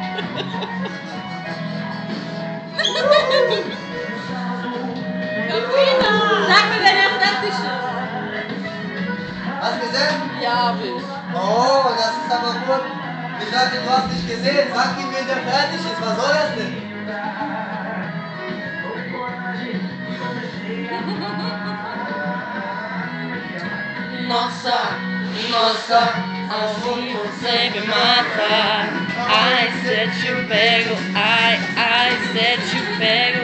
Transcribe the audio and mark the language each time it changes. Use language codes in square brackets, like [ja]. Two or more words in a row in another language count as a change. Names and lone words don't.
[it] Capito? [de] Jahr bist. Oh, das ist aber gut. Ich dachte, du hast nicht gesehen. Sag ihm, wenn der fertig ist. Was soll das denn? [pt] Nossa, assim você me mata. Ai, se eu te pego, ai, se eu te pego.